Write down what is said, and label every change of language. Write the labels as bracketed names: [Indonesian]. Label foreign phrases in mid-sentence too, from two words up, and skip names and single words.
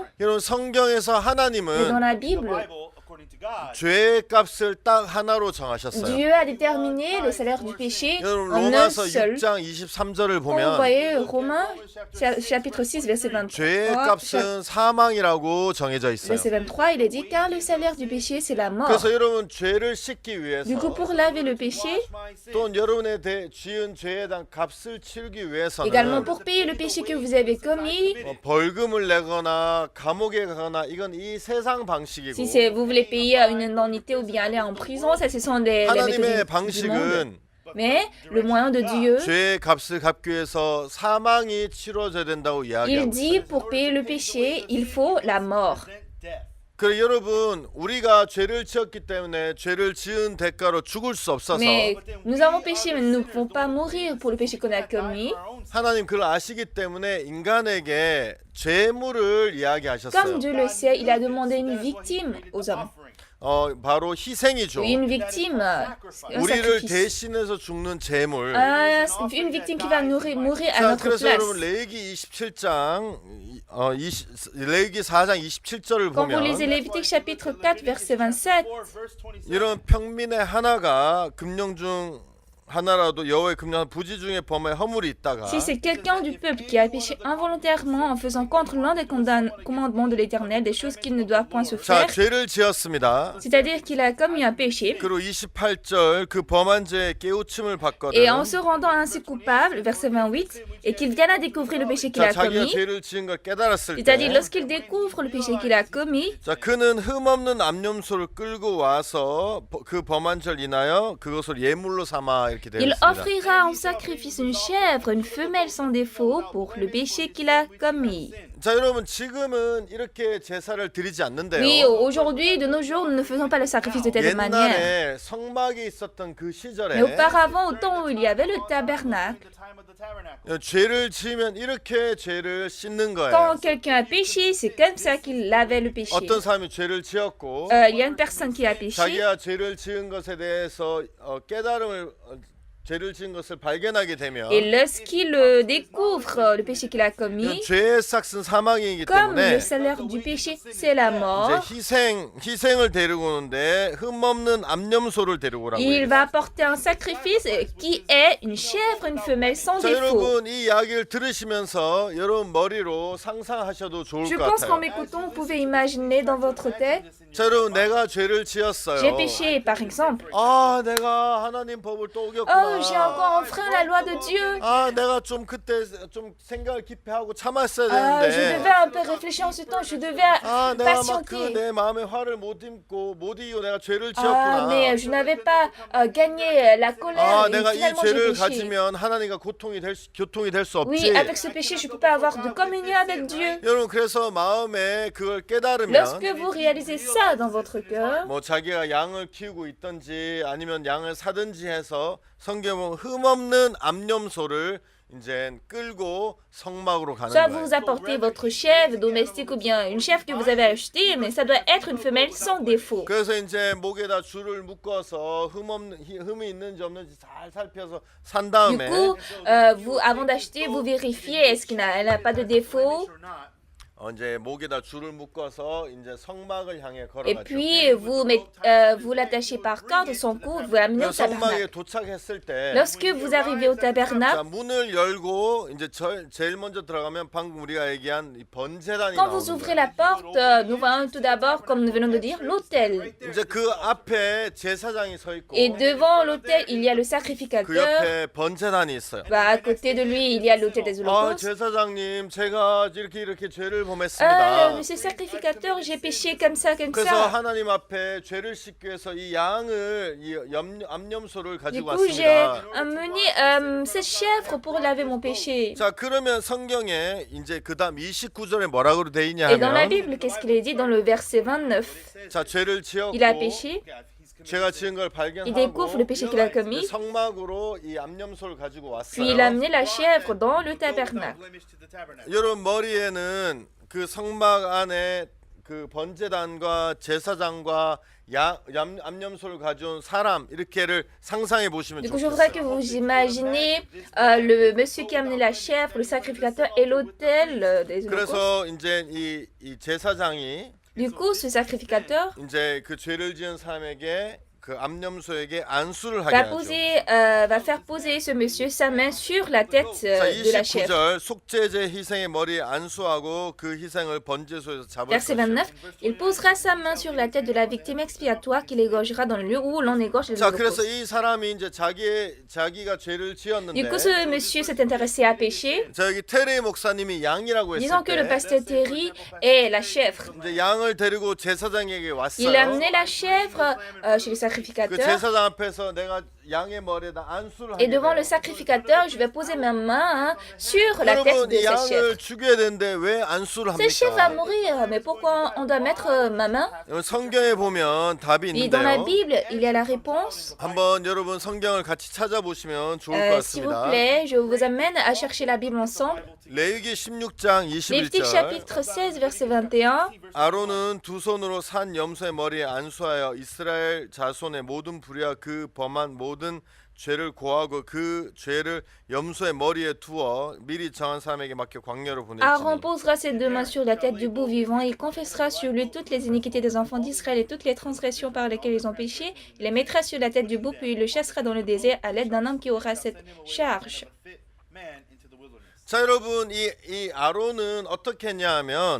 [Korean] 여러분 성경에서 [French] Mais dans [Korean] 하나님은 [French] la Bible, [Korean] 죄의 값을 딱 하나로 정하셨어요. [French] Dieu a déterminé le salaire du péché [Korean] 여러분 [French] en un [Korean] 로마서 [French] seul. [Korean] 6장 23절을 [French] Quand vous [Korean] 보면 [French] voyez Romains, chapitre 6, verset [Korean] 죄의 [French] 23, [Korean] 값은 사망이라고 정해져 있어요. [French] verset 23, il est dit, car le salaire du péché, c'est la mort. [Korean] 그래서 여러분 죄를 씻기 [French] Du [Korean] 위해서 [French] coup, pour laver le péché, [Korean] 또 여러분의 지은 죄에 대한 값을 치르기 [French] également [Korean] 위해서는 [French] pour payer le péché que vous avez commis, [Korean] 벌금을 내거나 감옥에 가거나 이건 이 세상 방식이고 [French] si vous voulez payer une indemnité ou bien aller en prison, ça, ce sont les [Korean] 하나님의 [French] méthodes du monde. [Korean] 방식은 [French] Mais le moyen de Dieu, [Korean] 죄의 값을 갚기 위해서 사망이 치러져야 된다고 [French] il [Korean] 이야기하고 [French] dit, [Korean] 있어요. [French] pour payer le péché, il faut la mort. [Korean] 그래 여러분 우리가 죄를 지었기 때문에 죄를 지은 대가로 죽을 수 없어서 [French] Mais nous avons péché, mais nous ne pouvons pas mourir pour le péché qu'on a commis. [Korean] 하나님 그걸 아시기 때문에 인간에게 죄물을 이야기하셨어요. [French] Comme Dieu le sait, il a demandé une victime aux hommes. [Korean] 바로 희생이죠. [French] Oui, une victime, un [Korean] 우리를 [French] sacrifice. [Korean] 대신해서 죽는 죄물. [French] Une victime qui va mourir à [Korean] 자, [French] notre [Korean] 그래서 [French] place. [Korean] 여러분 레위기 27장 레위기 4장 27절을 [French] Quand vous lisez [Korean] 보면 [French] Lévitique chapitre 4, verset 27, [Korean] 이런 평민의 하나가 금령 중 하나라도 여호와의 금령 부지 중에 범에 허물이 있다가 [French] si c'est quelqu'un du peuple qui a péché involontairement en faisant contre l'un des commandements de l'Éternel, des choses qu'il ne doit point se [Korean] 자, [French] faire, [Korean] 죄를 지었습니다. [French] c'est-à-dire qu'il a commis un péché, [Korean] 그리고 28절 그 범한 죄에 깨우침을 받거든. [French] et en se rendant ainsi coupable, verset 28, et qu'il vienne à découvrir le péché qu'il [Korean] 자, [French] a [Korean] 자기가 [French] commis, [Korean] 죄를 지은 걸 깨달았을 때 [French] c'est-à-dire lorsqu'il découvre le péché qu'il a commis, [Korean] 자, 그는 흠없는 암염소를 끌고 와서 그 범한 죄를 인하여 그것을 예물로 삼아 이렇게 되어 [French] il [Korean] 있습니다. [French] offrira en sacrifice une chèvre, une femelle sans défaut, pour le péché qu'il a commis. [Korean] 자 여러분 지금은 이렇게 제사를 드리지 않는데요. [French] Oui, aujourd'hui, de nos jours, nous ne faisons pas le sacrifice de telle manière. [Korean] 옛날에 성막이 있었던 그 [French] Mais [Korean] 시절에 [French] auparavant, au temps où il y avait le tabernacle, [Korean] 죄를 지으면 이렇게 죄를 씻는 거예요. [French] quand quelqu'un a péché, c'est comme ça qu'il lavait le péché. [Korean] 어떤 사람이 죄를 지었고 [French] Il y a une personne qui a péché, [Korean] 자기가 죄를 지은 것에 대해서 깨달음을 죄를 지은 것을 발견하게 되면 [French] et lorsqu'il découvre le péché qu'il a commis, [Korean] 죄의 삭은 사망이기 [French] comme [Korean] 때문에 [French] le salaire du péché, c'est la mort, [Korean] 이제 희생을 데리고 오는데 흠없는 암염소를 데리고 오라고 [French] il [Korean] 해요. [French] va apporter un sacrifice qui est une chèvre, une femelle sans [Korean] 자 [French] défaut. [Korean] 여러분 이 이야기를 들으시면서 여러분 머리로 상상하셔도 좋을 [French] Je [Korean] 것 [French] pense qu'en [Korean] 같아요. [French] m'écoutant, vous pouvez imaginer dans votre tête, [Korean] 자 여러분 내가 죄를 [French] j'ai [Korean] 지었어요. [French] péché, par exemple. [Korean] 아 내가 하나님 법을 또 [French] Oh, [Korean] 어겼구나. [French] j'ai encore enfreint la loi de Dieu. [Korean] 아 내가 좀 그때 좀 생각을 깊이 하고 참았어야 [French] Je devais [Korean] 되는데 [French] un peu réfléchir en ce temps, je devais [Korean] 아 내가 막 그 [French] patienter. [Korean] 내 마음의 화를 못 이기고 내가 죄를 [French] Ah, [Korean] 지었구나. [French] mais je n'avais pas gagné la colère [Korean] 아 [French] et [Korean] 내가 이 [French] finalement j'ai [Korean] 죄를 [French] péché. [Korean] 가지면 하나님과 교통이 될 수 [French] Oui, [Korean] 없지. [French] avec ce péché, je ne peux pas avoir de communion avec Dieu. [Korean] 여러분 그래서 마음에 그걸 깨달으면 [French] Lorsque vous réalisez ça dans votre cœur, [Korean] 뭐 자기가 양을 키우고 있든지 아니면 양을 사든지 해서 성경은 흠없는 암염소를 이제 끌고 성막으로 가는 [French] soit [Korean] 거예요. [French] vous apportez votre chèvre domestique ou bien une chèvre que vous avez achetée, mais ça doit être une femelle sans défaut. [Korean] 그래서 이제 목에다 줄을 묶어서 흠이 있는지 없는지 잘 살펴서 산 [French] Du [Korean] 다음에 [French] coup, vous, avant d'acheter, vous vérifiez est-ce elle n'a pas de défaut. [Korean] 이제 목에다 줄을 묶어서 이제 성막을 향해 [French] Et [Korean] 걸어가죠. [French] puis, vous l'attachez par corde, son cou, vous l'amenez au [Korean] 그 성막에 [French] tabernacle. [Korean] 도착했을 때 [French] Lorsque vous arrivez au [Korean] 자, [French] tabernacle, [Korean] 문을 열고 이제 제일 먼저 들어가면 방금 우리가 얘기한 이 번제단이 [French] quand vous [Korean] 나오는 [French] ouvrez [Korean] 거예요. [French] la porte, nous voyons tout d'abord, comme nous venons de dire, l'autel. [Korean] 이제 그 앞에 제사장이 서 있고 [French] Et devant l'autel, il y a le [Korean] 그 [French] sacrificateur. [Korean] 옆에 번제단이 있어요. [French] Bah, à côté de lui, il y a l'autel des [Korean] 아, [French] holocaustes. [Korean] 제사장님, 제가 이렇게 죄를 범했습니다. [French] Monsieur sacrificateur, j'ai péché comme ça, comme [Korean] 그래서 [French] ça. [Korean] 하나님 앞에 죄를 씻기 위해서 이 양을 이 암염소를 [French] Du [Korean] 가지고 [French] coup, j'ai [Korean] 왔습니다. [French] amené cette chèvre pour laver mon péché. [Korean] 자, 그러면 성경에 이제 그다음 29절에 뭐라고 돼 있냐 [French] Et dans la [Korean] 하면 [French] Bible, qu'est-ce qu'il est dit dans le verset 29? [Korean] 자, 죄를 지었고 [French] Il a péché, [Korean] 죄가 지은 걸 [French] il découvre le [Korean] 발견하고 [French] péché qu'il a commis, [Korean] 성막으로 이 암염소를 가지고 [French] puis il a [Korean] 왔어요. [French] amené la chèvre dans le tabernacle. [Korean] 여러분 머리에는 그 성막 안에 그 번제단과 제사장과 암염소를 가져온 사람 이렇게를 상상해 보시면 [French] Du coup, je voudrais que [Korean] 좋겠어요. [French] vous imaginez le monsieur qui a amené la chèvre, le sacrificateur et l'autel des holocaustes. [Korean] 그래서 이제 이 제사장이 [French] Du coup, ce sacrificateur [Korean] 이제 그 죄를 지은 사람에게 그 암염소에게 안수를 하게 하죠. [French] va faire poser ce monsieur sa main sur la tête [Korean] 자, [French] de la chèvre. [Korean] 29절 속죄제 희생의 머리에 안수하고 그 희생을 번제소에서 잡을 [French] Verset [Korean] 것이요. [French] 29, il posera sa main sur la tête de la victime expiatoire qu'il égorgera dans le lieu où l'on égorge les [Korean] 자, 그래서 [French] holocaustes. [Korean] 이 사람이 이제 자기가 죄를 지었는데 [French] Du coup, ce monsieur s'est intéressé à péché. [Korean] 자, 여기 테레 목사님이 양이라고 했을 [French] Disons que le [Korean] 때 [French] pasteur Terry est la chèvre. [Korean] 이제 양을 데리고 제사장에게 [French] Il a [Korean] 왔어요. [French] amené la chèvre chez le [Korean] 그 [French] sacrificateur. [Korean] 제사장 앞에서 내가 양의 머리에다 안수를 [French] Et [Korean] 하게 [French] devant le [Korean] 돼요. [French] sacrificateur, je vais poser ma main sur la tête [Korean] 여러분 [French] de [Korean] 이 [French] cette chèvre. [Korean] 양을 죽여야 되는데 왜 안수를 [French] Cette chèvre va [Korean] 합니까? [French] mourir, mais pourquoi on doit mettre ma main? [Korean] 여러분, 성경에 보면 답이 [French] Et dans la [Korean] 있는데요. [French] Bible, il y a la réponse. [Korean] 한번 여러분 성경을 같이 찾아보시면 좋을 것 [French] S'il vous [Korean] 같습니다. [French] plaît, je vous amène à chercher la Bible ensemble. [Korean] 레위기 16장 [French] Lévitique [Korean] 21절 [French] chapitre 16, verset 21. [Korean] 아론은 두 손으로 산 염소의 머리에 안수하여 이스라엘 자손의 모든 불의와 그 범한 모든 죄를 고하고 그 죄를 염소의 머리에 두어 미리 정한 사람에게 맡겨 광야로 [French] Aaron [Korean] 보냈지. [French] posera ses deux mains sur la tête du bouc vivant. Il confessera sur lui toutes les iniquités des enfants d'Israël et toutes les transgressions par lesquelles ils ont péché. Il les mettra sur la tête du bouc, puis il le chassera dans le désert à l'aide d'un homme qui aura cette charge. [Korean] 자 여러분 이 아론은 어떻게 했냐하면